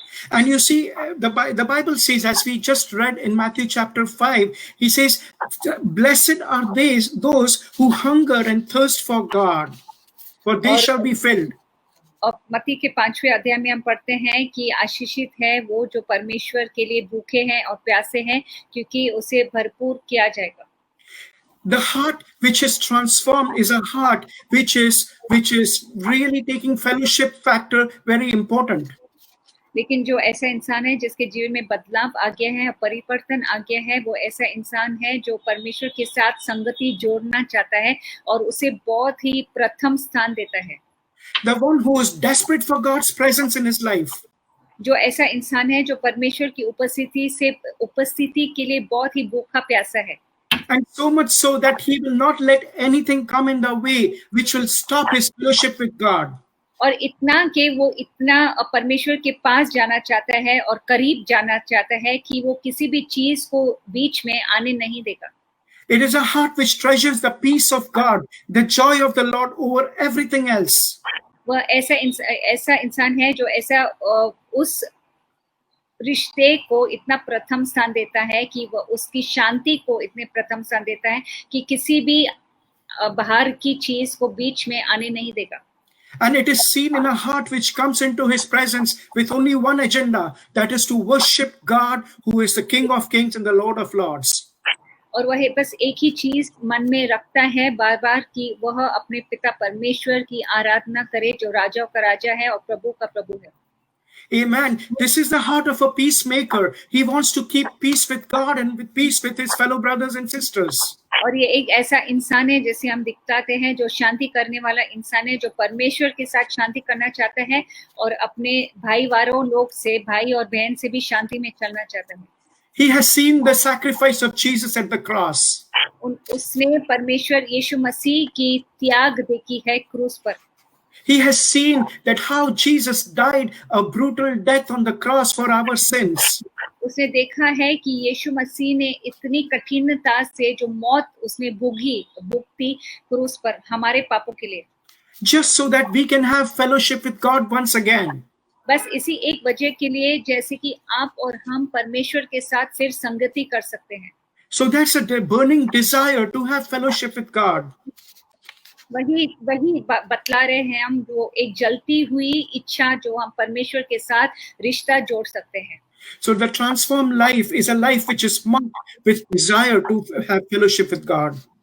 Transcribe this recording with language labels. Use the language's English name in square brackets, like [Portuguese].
[English] And you see, the Bible says, as we just read in Matthew chapter 5, he says, blessed are those who hunger and thirst for God, for they shall be filled. [Hindi] और मत्ती के 5वें अध्याय में हम पढ़ते हैं कि आशीषित है वो जो परमेश्वर के लिए भूखे हैं और प्यासे हैं, क्योंकि उसे भरपूर किया जाएगा. [English] The heart which is transformed is a heart which is really taking fellowship factor very important. [Hindi] लेकिन जो ऐसा इंसान है जिसके जीवन में बदलाव आ गया है, परिवर्तन आ गया है, वो ऐसा इंसान है जो परमेश्वर के साथ संगति जोड़ना चाहता है और उसे बहुत ही प्रथम स्थान देता है. [English] The one who is desperate for God's presence in his life. [Hindi] जो ऐसा इंसान है जो परमेश्वर की उपस्थिति के लिए बहुत ही भूखा प्यासा है. [English] And so much so that he will not let anything come in the way which will stop his fellowship with God. [Hindi] और इतना कि वो इतना परमेश्वर के पास जाना चाहता है और करीब जाना चाहता है कि वो किसी भी चीज को बीच में आने नहीं देगा. [English] It is a heart which treasures the peace of God, the joy of the Lord over everything else. [Hindi] वह ऐसा इंसान है जो ऐसा उस रिश्ते को इतना प्रथम स्थान देता है कि वह उसकी शांति को इतने प्रथम स्थान देता है कि किसी भी बाहर की चीज को बीच में आने नहीं देगा. [English] And it is seen in a heart which comes into his presence with only one agenda, that is to worship God, who is the King of Kings and the Lord of Lords. [Hindi] और वह बस एक ही चीज मन में रखता है बार बार कि वह अपने पिता परमेश्वर की आराधना करे, जो राजाओं का राजा है और प्रभु का प्रभु है. [English] Amen. This is the heart of a peacemaker. He wants to keep peace with God and with peace with his fellow brothers and sisters. [Hindi] और ये एक ऐसा इंसान है जैसे हम दिखताते हैं, जो शांति करने वाला इंसान है, जो परमेश्वर के साथ शांति करना चाहता है और अपने भाईवारों लोग से, भाई और बहन से भी शांति में चलना चाहता है. [English] He has seen the sacrifice of Jesus at the cross. [Hindi] उसने परमेश्वर यीशु मसीह की त्याग देखी है क्रूस पर. [English] He has seen that how Jesus died a brutal death on the cross for our sins. [Hindi] उसने देखा है कि यीशु मसीह ने इतनी कठिनता से जो मौत उसने भुगती क्रूस पर हमारे पापों के लिए. [English] Just so that we can have fellowship with God once again. [Hindi] बस इसी एक वजह के लिए, जैसे कि आप और हम परमेश्वर के साथ फिर संगति कर सकते हैं. [English] So that's a burning desire to have fellowship with God. [Hindi] वही बतला रहे हैं हम, जो एक जलती हुई इच्छा जो हम परमेश्वर के साथ रिश्ता जोड़ सकते हैं. [English] So the transformed life is a life which is marked with desire to have fellowship with God.